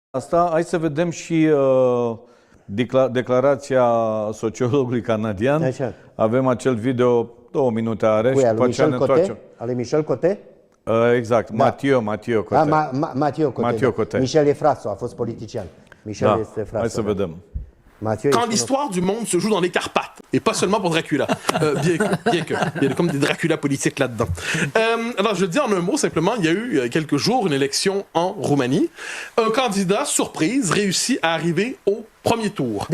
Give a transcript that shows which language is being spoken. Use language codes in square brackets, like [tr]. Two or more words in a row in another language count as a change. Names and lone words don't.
[ro] Asta, hai să vedem și declarația sociologului canadian. Așa. Avem acel video, 2 minute are și după aceea ne întoarcem. Ale Michel Cote? Exact, da. Mathieu Cote. Mathieu Cote. Michel e frațul, a fost politician. Michel este frațul. Hai să vedem. [fr] Quand l'histoire du monde se joue dans les Carpates, et pas seulement pour Dracula, bien que, il y a comme des Dracula politiques là-dedans. Alors je le dis en un mot simplement, il y a eu quelques jours une élection en Roumanie. Un candidat, surprise, réussit à arriver au premier tour.